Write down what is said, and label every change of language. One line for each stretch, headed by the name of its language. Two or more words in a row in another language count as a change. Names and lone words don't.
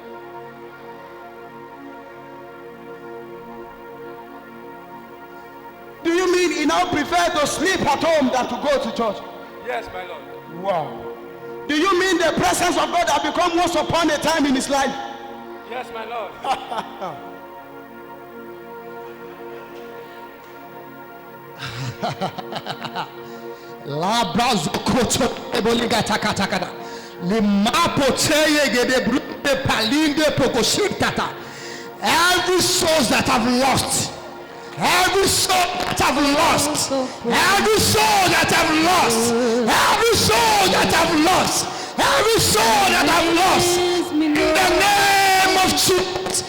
English: Do you mean he now prefer to sleep at home than to go to church? Yes, my Lord. Wow. Do you mean the presence of God has become once upon a time in his life? Yes, my Lord. La brazo koto eboliga takatakada. Le mapo teye gede brute palinde pokoshitata. Every soul that I've lost. Every soul that I've lost. Every soul that I've lost. Every soul that I've lost. Every soul that I've lost. In the name of Jesus.